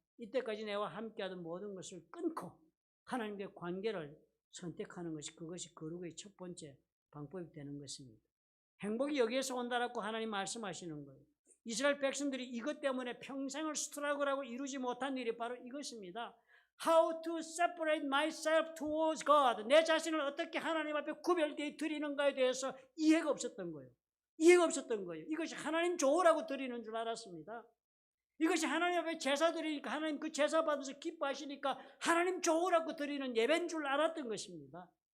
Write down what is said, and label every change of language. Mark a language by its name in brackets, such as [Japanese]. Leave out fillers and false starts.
[Korean] 이때까지 내와 함께하던 모든 것을 끊고 하나님과의 관계를 선택하는 것이 그것이 거룩의 첫 번째 방법이 되는 것입니다. 행복이 여기에서 온다라고 하나님 말씀하시는 거예요. 이스라엘 백성들이 이것 때문에 평생을 스트러글하고 이루지 못한 일이 바로 이것입니다. [English] How to separate myself towards God. [Korean] 내 자신을 어떻게 하나님 앞에 구별되어 드리는가에 대해서 이해가 없었던 거예요. 이해가 없었던 거예요. 이것이 하나님 좋으라고 드리는 줄 알았습니다. 이것이 하나님 앞에 제사 드리니까 하나님 그 제사 받아서 기뻐하시니까 하나님 좋으라고 드리는 예배인 줄 알았던 것입니다.